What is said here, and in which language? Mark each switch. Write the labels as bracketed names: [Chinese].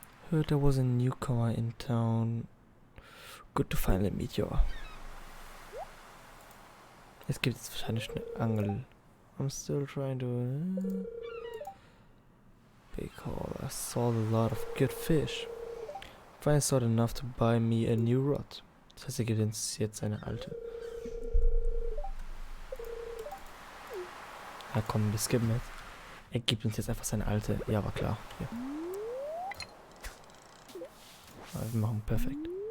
[English] Heard there was a newcomer in town. Good to finally meet you. [German] Jetzt gibt es wahrscheinlich eine Angel. [English] I'm still trying to... Big haul. I sold a lot of good fish. Finally sold enough to buy me a new rod. [German] Das heißt, er gibt uns jetzt eine alte. Ja komm, wir skippen jetzt. Er gibt uns jetzt einfach seine alte. Ja, war klar. Hier. Ja, wir machen perfekt.